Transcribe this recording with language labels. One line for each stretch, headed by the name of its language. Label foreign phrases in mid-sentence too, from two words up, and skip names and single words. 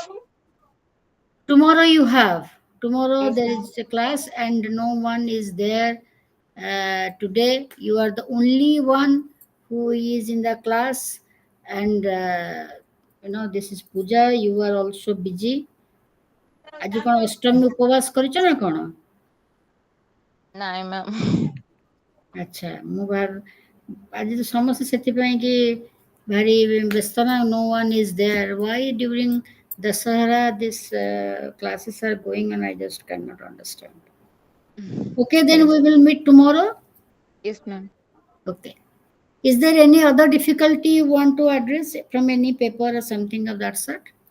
English: Tomorrow you have. Tomorrow Yes, there ma'am. is a class and no one is there. Today you are the only one who is in the class, and this is Puja. You are also busy.
Odia: ଆଜି କ'ଣ ଅଷ୍ଟମୀ ଉପବାସ କରିଛ ନା କ'ଣ? ନାଇଁ ମ୍ୟାମ୍। ଆଚ୍ଛା, ମୁଁ ଆଜି ତ ସମସ୍ତେ ସେଥିପାଇଁ କି ଭାରି ବ୍ୟସ୍ତ ନା,
English: no one is there. Why during Dasahara this classes are going and I just cannot understand. Okay, then Yes, we will meet tomorrow. yes, ma'am. Okay. Is there any other difficulty you want to address from any paper or something of that sort?